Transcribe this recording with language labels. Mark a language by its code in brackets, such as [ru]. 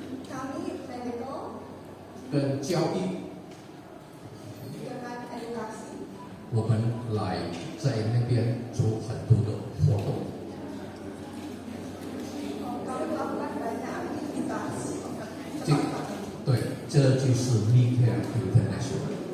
[id] kami medical [zh] 跟教育， [id] dengan edukasi. [zh] 我们来在那边做很多的活动。 [id] Kami melakukan banyak aktivitas. [zh] 对，这就是 MeCare International。